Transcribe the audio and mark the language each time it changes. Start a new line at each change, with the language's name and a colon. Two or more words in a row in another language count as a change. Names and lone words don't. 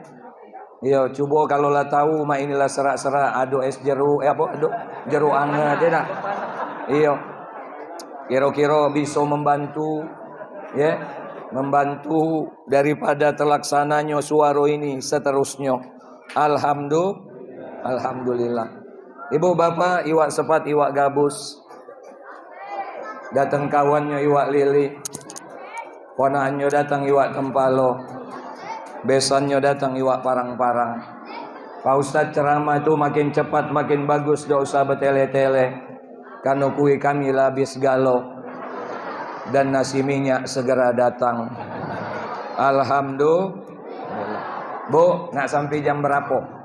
Malay: Iya, coba kalau lah tahu mak inilah serak-serak ado es jeruk ado jeruk anget ya dah.
Indonesian: Iya. Kira-kira bisa membantu ya, membantu daripada terlaksananya suara ini seterusnya. Alhamdulillah.
Malay: Ibu bapak iwak sepat iwak gabus. Datang kawannya iwak lili. Ponaannya datang iwak kempalo. Besannya datang iwak parang-parang.
Indonesian: Pak Ustadz ceramah itu makin cepat makin bagus, gak usah bertele-tele. Karena kue kami habis galau dan nasi minyak segera datang. Alhamdulillah.
Malay: Bu, nak sampai jam berapa?